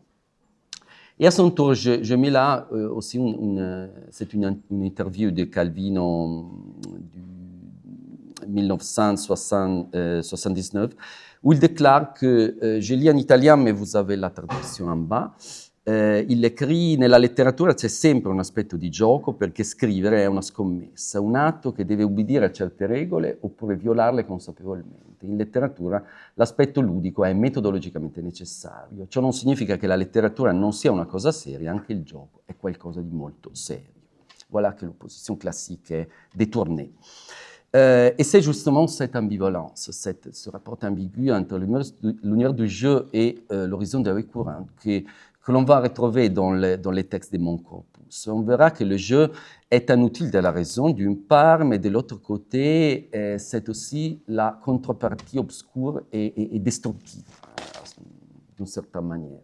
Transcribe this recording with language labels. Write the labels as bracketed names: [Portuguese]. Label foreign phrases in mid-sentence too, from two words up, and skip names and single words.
[French] Et à son tour, je mets là aussi c'est une interview de Calvino du 1979, où il déclare que, je lis en italien, mais vous avez la traduzione en bas, il écrit: [Italian] nella letteratura c'è sempre un aspetto di gioco perché scrivere è una scommessa, un atto che deve ubbidire a certe regole oppure violarle consapevolmente. In letteratura l'aspetto ludico è metodologicamente necessario. Ciò non significa che la letteratura non sia una cosa seria, anche il gioco è qualcosa di molto serio. [French] Voilà que l'opposition classique est détournée. Et c'est justement cette ambivalence, ce rapport ambigu entre l'univers du jeu et l'horizon de la vie courante que l'on va retrouver dans les textes de mon corpus. On verra que le jeu est un outil de la raison d'une part, mais de l'autre côté, c'est aussi la contrepartie obscure et destructive, d'une certaine manière.